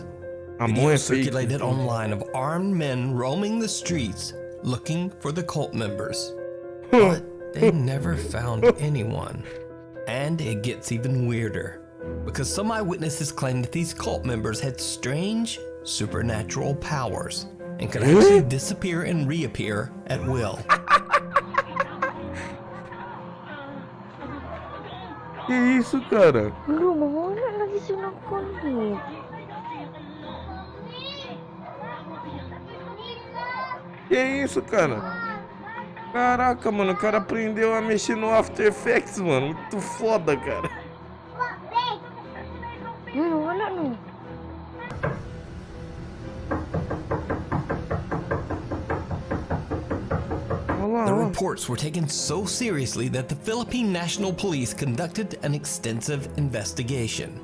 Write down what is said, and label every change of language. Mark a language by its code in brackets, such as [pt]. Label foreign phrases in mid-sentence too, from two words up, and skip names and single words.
[en] Videos circulated online of armed men roaming the streets looking for the cult members. But they never found anyone. And it gets even weirder, because some eyewitnesses claim that these cult members had strange supernatural powers and could actually disappear and reappear at will. [pt] Que isso, cara? [tl] Lu, mawala lagi siya ng content. [pt] Que isso, cara? Caraca, mano, o cara aprendeu a mexer no After Effects, mano. Muito foda, cara. [tl] Wala no. [en] The reports were taken so seriously that the Philippine National Police conducted an extensive investigation.